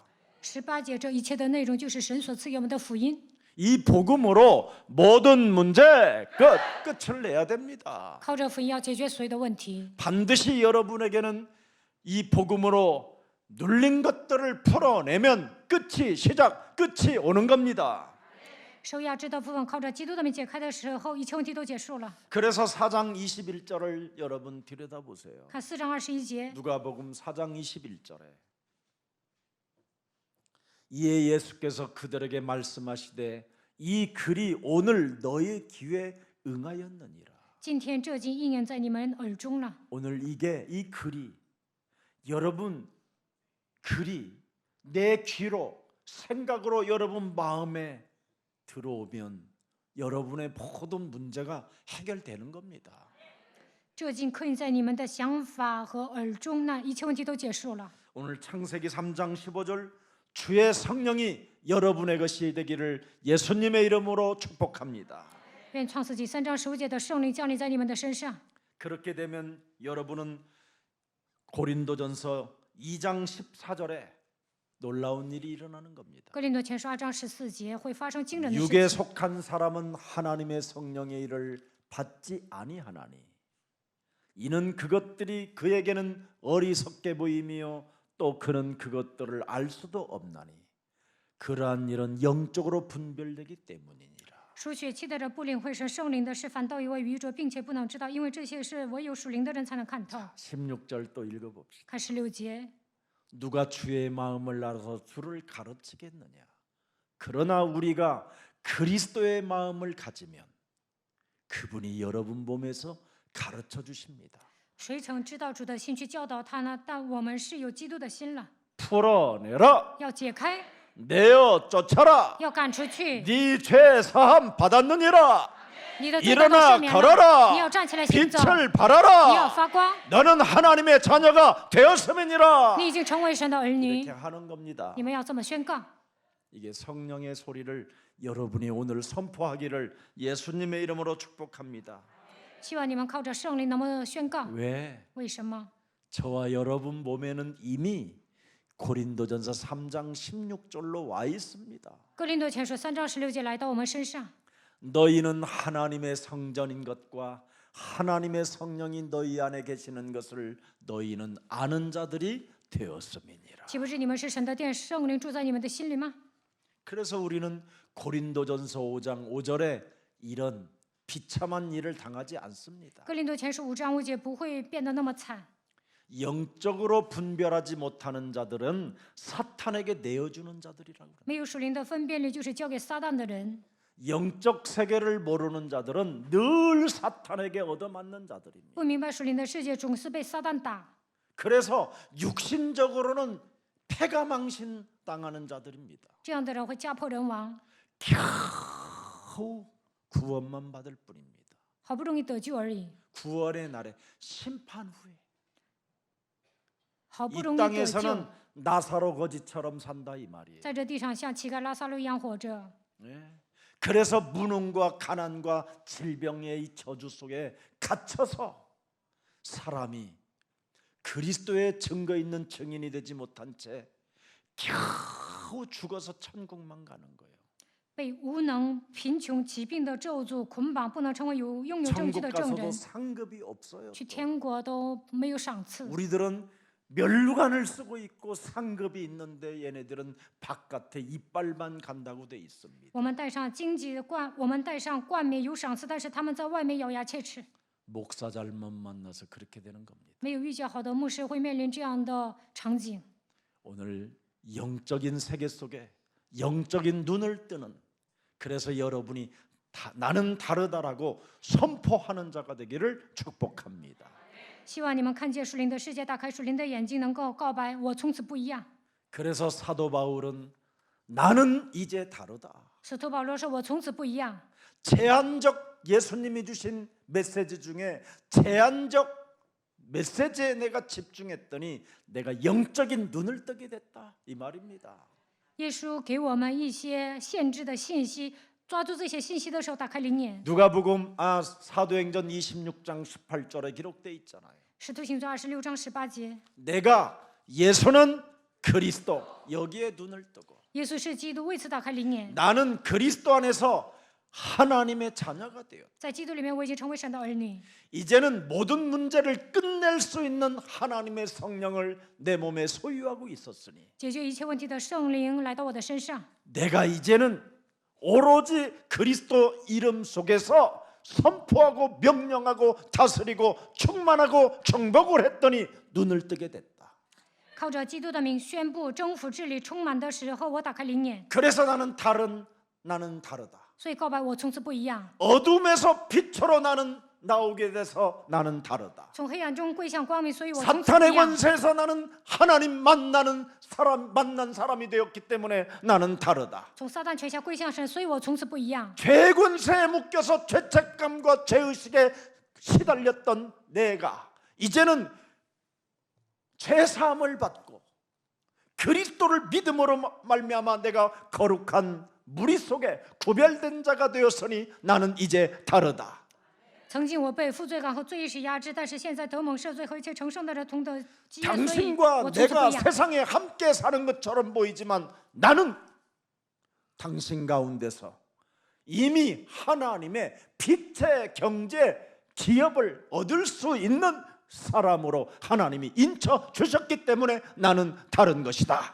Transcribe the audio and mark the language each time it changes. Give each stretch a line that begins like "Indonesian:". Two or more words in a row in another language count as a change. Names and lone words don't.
Chinese: 18 节这一切的内容就是神所赐给我们的福音。
Korean: 이 복음으로 모든 문제 끝을 내야 됩니다.
Chinese: 靠着福音要解决所有的问题。
Korean: 반드시 여러분에게는 이 복음으로 눌린 것들을 풀어내면 끝이 오는 겁니다.
Chinese: 受压制的部分靠着基督的名解开的时候，一切问题都结束了。
Korean: 그래서 4장 21절을 여러분 들여다보세요.
Chinese: 看4章21节，
Korean: 누가복음 4장 21절에 이에 예수께서 그들에게 말씀하시되 이 글이 오늘 너의 귀에 응하였느니라.
Chinese: 今天这经应验在你们耳中了。
Korean: 오늘 이 글이 여러분 글이 내 귀로 생각으로 여러분 마음에 들어오면 여러분의 모든 문제가 해결되는 겁니다.
Chinese: 这经刻印在你们的想法和耳中呢，一切问题都结束了。
Korean: 오늘 창세기 3장 15절 주의 성령이 여러분의 것이 되기를 예수님의 이름으로 축복합니다.
Chinese: 愿创世纪3章15节的圣灵降临在你们的身上。
Korean: 그렇게 되면 여러분은 고린도전서 2장 14절에 놀라운 일이 일어나는 겁니다.
Chinese: 哥林多前书2章14节会发生惊人的事
Korean: 육에
Chinese: 情。
Korean: 속한 사람은 하나님의 성령의 일을 받지 아니하나니 이는 그것들이 그에게는 어리석게 보이며 또 그는 그것들을 알 수도 없나니 그러한 일은 영적으로 분별되기 때문이니라.
Chinese: 属血气的人不领会神圣灵的事，反倒以为愚拙，并且不能知道，因为这些事唯有属灵的人才能看透。
Korean: 16절 또 읽어봅시다.
Chinese: 看16节，
Korean: 누가 주의 마음을 알아서 주를 가르치겠느냐? 그러나 우리가 그리스도의 마음을 가지면 그분이 여러분 몸에서 가르쳐 주십니다.
Chinese: 谁曾知道主的心去教导他呢？但我们是有基督的心了，
Korean: 풀어내라.
Chinese: 要解开，
Korean: 내어 쫓아라.
Chinese: 要赶出去。
Korean: 네 죄 사함 받았느니라.
Chinese: 你的罪都赦
Korean: 일어나
Chinese: 免了，
Korean: 걸어라.
Chinese: 你要站起来行走，
Korean: 빛을
Chinese: 你要
Korean: 발하라.
Chinese: 发光，
Korean: 너는 하나님의 자녀가 되었음이니라.
Chinese: 你已经成为神的儿
Korean: 이렇게
Chinese: 女，
Korean: 하는 겁니다.
Chinese: 你们要这么宣告。
Korean: 이게 성령의 소리를 여러분이 오늘 선포하기를 예수님의 이름으로 축복합니다.
Chinese: 希望你们靠着圣灵能够宣告。
Korean: 왜?
Chinese: 为什么？
Korean: 저와 여러분 몸에는 이미 고린도전서 3장 16절로 와 있습니다.
Chinese: 哥林多前书3章16节来到我们身上。
Korean: 너희는 하나님의 성전인 것과 하나님의 성령이 너희 안에 계시는 것을 너희는 아는 자들이 되었음이니라.
Chinese: 岂不是你们是神的殿，圣灵住在你们的心里吗？
Korean: 그래서 우리는 고린도전서 5장 5절에 이런 비참한 일을 당하지 않습니다.
Chinese: 哥林多前书5章5节不会变得那么惨。
Korean: 영적으로 분별하지 못하는 자들은 사탄에게 내어주는 자들이라고 합니다.
Chinese: 没有属灵的分辨力，就是交给撒旦的人。
Korean: 영적 세계를 모르는 자들은 늘 사탄에게 얻어맞는 자들입니다.
Chinese: 不明白属灵的世界，总是被撒旦打。
Korean: 그래서 육신적으로는 패가망신 당하는 자들입니다.
Chinese: 这样的人会家破人亡，
Korean: 겨우 구원만 받을 뿐입니다.
Chinese: 好不容易得救而已，
Korean: 구원의 날에 심판 후에
Chinese: 好不
Korean: 이
Chinese: 容易得救，
Korean: 땅에서는 나사로 거지처럼 산다 이 말이에요.
Chinese: 在这地上像乞丐拉撒路一样活着。
Korean: 네. 그래서 무능과 가난과 질병의 이 저주 속에 갇혀서 사람이 그리스도의 증거 있는 증인이 되지 못한 채 겨우 죽어서 천국만 가는 거예요.
Chinese: 被无能、贫穷、疾病的咒诅捆绑，不能成为拥有证据
Korean: 천국
Chinese: 的证
Korean: 가서도
Chinese: 人，
Korean: 상급이 없어요.
Chinese: 去天国都没有赏赐。
Korean: 우리들은 멸류관을 쓰고 있고 상급이 있는데 얘네들은 바깥에 이빨만 간다고 돼 있습니다.
Chinese: 我们戴上荆棘冠，我们戴上冠冕有赏赐，但是他们在外面咬牙切齿。
Korean: 목사 잘못 만나서 그렇게 되는 겁니다.
Chinese: 没有遇见好的牧师，会面临这样的场景。
Korean: 오늘 영적인 세계 속에 영적인 눈을 뜨는, 그래서 여러분이 나는 다르다라고 선포하는 자가 되기를 축복합니다.
Chinese: 希望你们看见属灵的世界，打开属灵的眼睛，能够告白我从此不一样。
Korean: 그래서 사도 바울은 나는 이제 다르다.
Chinese: 使徒保罗说：“我从此不一样。
Korean: 제한적 예수님이 주신 메시지 중에 제한적 메시지에 내가 집중했더니 내가 영적인 눈을 뜨게 됐다 이 말입니다. ”
Chinese: 耶稣给我们一些限制的信息，抓住这些信息的时候，打开灵眼。
Korean: 누가복음 사도행전 26장 18절에 기록돼 있잖아요.
Chinese: 使徒行传26章18节，
Korean: 내가 예수는 그리스도 여기에 눈을 뜨고
Chinese: 耶稣是基督，为此打开灵眼。
Korean: 나는 그리스도 안에서 하나님의 자녀가 되었다.
Chinese: 在基督里面，我已经成为神的儿女。
Korean: 이제는 모든 문제를 끝낼 수 있는 하나님의 성령을 내 몸에 소유하고 있었으니
Chinese: 解决一切问题的圣灵来到我的身上，
Korean: 내가 이제는 오로지 그리스도 이름 속에서 선포하고 명령하고 다스리고 충만하고 정복을 했더니 눈을 뜨게 됐다.
Chinese: 靠着基督的名宣布征服治理充满的时候，我打开灵眼，
Korean: 그래서 나는 다르다.
Chinese: 所以告白我从此不一样。
Korean: 어둠에서 빛으로 나는 나오게 돼서 나는 다르다.
Chinese: 从黑暗中归向光明，所以我从此不
Korean: 사탄의
Chinese: 一样。
Korean: 권세에서 나는 하나님 만난 사람이 되었기 때문에 나는 다르다.
Chinese: 从撒旦权下归向神，所以我从此不一样。
Korean: 죄 권세에 묶여서 죄책감과 죄의식에 시달렸던 내가 이제는 죄 사함을 받고 그리스도를 믿음으로 말미암아 내가 거룩한 무리 속에 구별된 자가 되었으니 나는 이제 다르다.
Chinese: 曾经我被负罪感和罪意识压制，但是现在得蒙赦罪和一切成圣的人同得基业，所以
Korean: 당신과
Chinese: 我从此不
Korean: 내가
Chinese: 一样。
Korean: 세상에 함께 사는 것처럼 보이지만 나는 당신 가운데서 이미 하나님의 빛의 경제 기업을 얻을 수 있는 사람으로 하나님이 인쳐 주셨기 때문에 나는 다른 것이다.